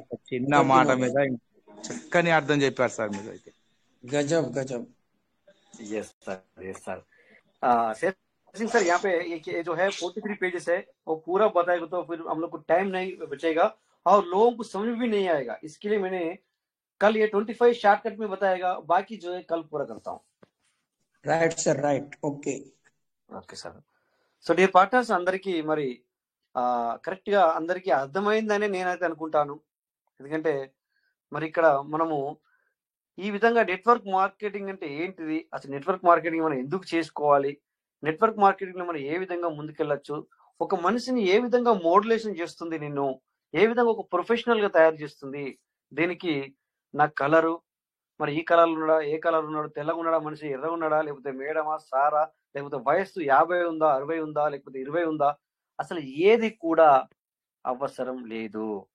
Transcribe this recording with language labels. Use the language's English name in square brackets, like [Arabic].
[Telugu] చిన్న మాట మీద చక్కని అర్థం చెప్పారు సార్ మీరు అయితే. [Hindi] गजब. [English] yes sir. [Hindi] सिंह सर, यहाँ पे ये जो है 43 पेजेस है, वो पूरा बताएगा तो फिर हम लोग को टाइम नहीं बचेगा और लोगों को समझ भी नहीं आएगा। इसके लिए मैंने कल ये 25 शॉर्टकट में बताएगा, बाकी जो है कल पूरा करता हूँ। [Telugu] Right sir, right, okay. Okay sir. So dear partners, అందరికీ మరి కరెక్ట్ గా అందరికీ అర్థమైందని నేనైతే అనుకుంటాను. ఎందుకంటే మరి ఇక్కడ మనము ఈ విధంగా నెట్వర్క్ మార్కెటింగ్ అంటే ఏంటిది, అసలు నెట్వర్క్ మార్కెటింగ్ మనం ఎందుకు చేసుకోవాలి, నెట్వర్క్ మార్కెటింగ్ లో మనం ఏ విధంగా ముందుకెళ్ళచ్చు, ఒక మనిషిని ఏ విధంగా మోడ్యులేషన్ చేస్తుంది, నిన్ను ఏ విధంగా ఒక ప్రొఫెషనల్ గా తయారు చేస్తుంది, దీనికి నా కలరు, మరి ఈ కలర్ ఉన్నాడా, ఏ కలర్ ఉన్నాడు, తెల్లగా ఉన్నాడా మనిషి, ఎర్రగా ఉన్నాడా, లేకపోతే మేడమా, సారా, లేకపోతే వయస్సు 50 ఉందా, 60 ఉందా, లేకపోతే 20 ఉందా, అసలు ఏది కూడా అవసరం లేదు.